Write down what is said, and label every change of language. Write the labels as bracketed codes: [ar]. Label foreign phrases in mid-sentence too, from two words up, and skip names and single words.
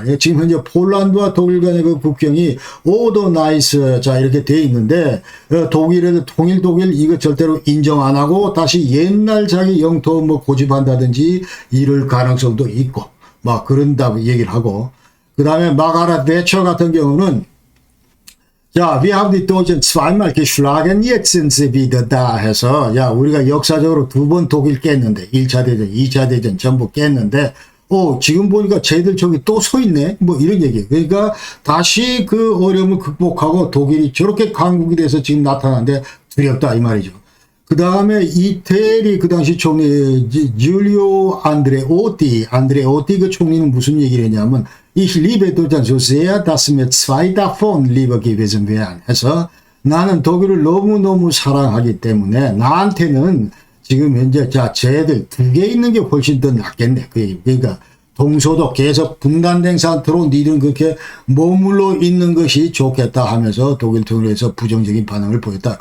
[ko] 지금 현재 폴란드와 독일 간의 그 국경이 오더 나이스 자 이렇게 돼 있는데 독일에도 통일 독일 이거 절대로 인정 안 하고 다시 옛날 자기 영토 뭐 고집한다든지 이럴 가능성도 있고 막 그런다고 얘기를 하고 그 다음에 마가렛 대처 같은 경우는 자, [de] wir haben die Deutschen zweimal geschlagen, jetzt sind sie wieder da [ko] 해서 야, 우리가 역사적으로 두 번 독일 깼는데 1차 대전, 2차 대전 전부 깼는데 지금 보니까 쟤들 저기 또 서 있네. 뭐 이런 얘기예요. 그러니까 다시 그 어려움을 극복하고 독일이 저렇게 강국이 돼서 지금 나타나는데 두렵다 이 말이죠. 그 다음에 이태리 그 당시 총리 줄리오 안드레오티 그 총리는 무슨 얘기를 했냐면 [de] Ich liebe Deutschland so sehr, dass mir zwei davon lieber gewesen wären. [ko] 해서 나는 독일을 너무너무 사랑하기 때문에 나한테는 지금 현재 자 쟤들 두 개 있는 게 훨씬 더 낫겠네. 그러니까 동서독 계속 분단된 상태로 니들은 그렇게 머물러 있는 것이 좋겠다 하면서 독일 통일에서 부정적인 반응을 보였다.